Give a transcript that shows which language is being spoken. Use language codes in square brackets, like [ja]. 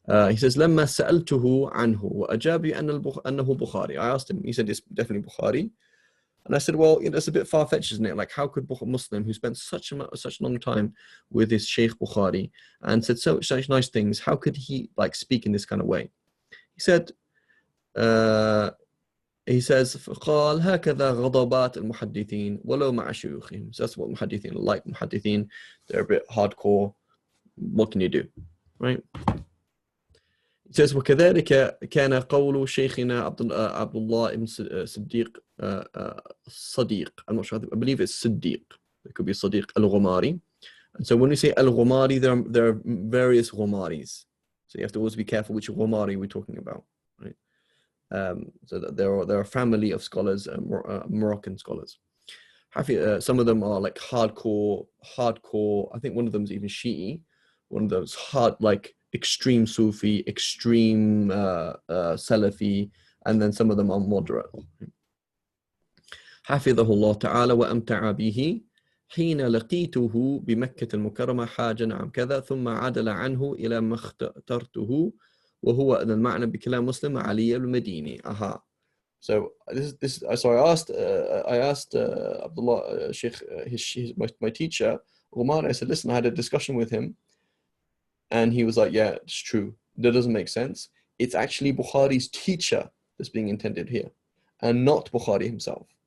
[en] He says, [ar] لما سألته عنه وأجاب أنه Bukhari. [en] I asked him, he said, it's definitely Bukhari. And I said, well, it's a bit far-fetched, isn't it? Like, how could a Muslim who spent such a long time with his Shaykh Bukhari and said such nice things, how could he like speak in this kind of way? He said, he says, [ar] قال هكذا غضبات المحدثين ولو مع شيوخهم. [en] So that's what muhaddithin are like. Muhaddithin, they're a bit hardcore. What can you do, right? It says [ar] وكذلك كان قول شيخنا عبد الله ibn صديق صديق. [en] I'm not sure. I believe it's Siddiq. It could be Sadiq al-Ghumari. And so when we say al-Ghumari, there are various Ghumaris. So you have to always be careful which Ghumari we're talking about, right? So that there are a family of scholars, Moroccan scholars. Some of them are like hardcore. I think one of them is even Shi'i. One of those like extreme Sufi, extreme Salafi, and then some of them are moderate. [ar] حفظه الله تعالى وأمتع به حين لقيته بمكة المكرمة حاجة عن كذا ثم عدل عنه إلى ما اخترته وهو أن المعنى بكلام مسلم علي المديني. [en] So so I asked Abdullah Sheikh, my teacher Umar. I said, listen, I had a discussion with him, and he was like, yeah, it's true. That doesn't make sense. It's actually Bukhari's teacher that's being intended here, and not Bukhari himself.